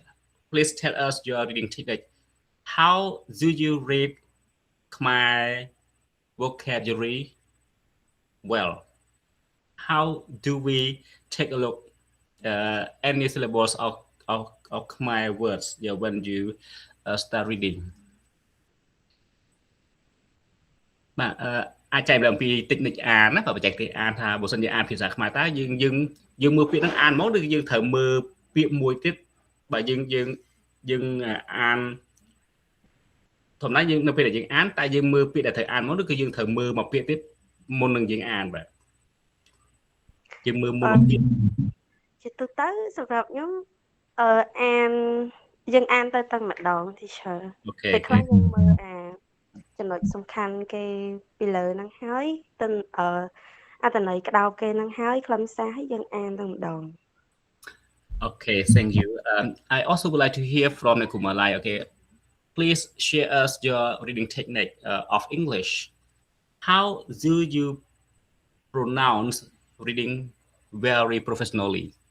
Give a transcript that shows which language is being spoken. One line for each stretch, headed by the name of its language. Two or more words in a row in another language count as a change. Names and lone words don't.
English: Please tell us your reading technique. How do you read Khmer vocabulary well? How do we take a look any syllables of Khmer words, yeah, when you start reading?
Khmer: បាទអាចចែកម្លែកអំពីតិចនិចអានណាបើបច្ចេកទេសអានថាបើសិនជាអានភាសាខ្មែរតើយើងមើលពាក្យហ្នឹងអានមកឬយើងត្រូវមើលពាក្យមួយទៀតបើយើងអានធម្មតាយើងនៅពេលដែលយើងអានតែយើងមើលពាក្យដែលត្រូវអានមកឬគឺយើងត្រូវមើលមកពាក្យទៀតមុននឹងយើងអានបាទយើងមើលមុនមកពាក្យ ជាទូទៅសម្រាប់ខ្ញុំអានយើងអានទៅតែម្ដង teacher អូខេ ពេលខ្លះយើងមើលចំណុចសំខាន់គេពីលើហ្នឹងហើយទៅអត្ថន័យក្តោបគេហ្នឹងហើយខ្លឹមសារហើយយើងអានទៅម្ដង
English: Okay, thank you. I also would like to hear from Nekumalai. Okay, please share us your reading technique of English. How do you pronounce reading very professionally?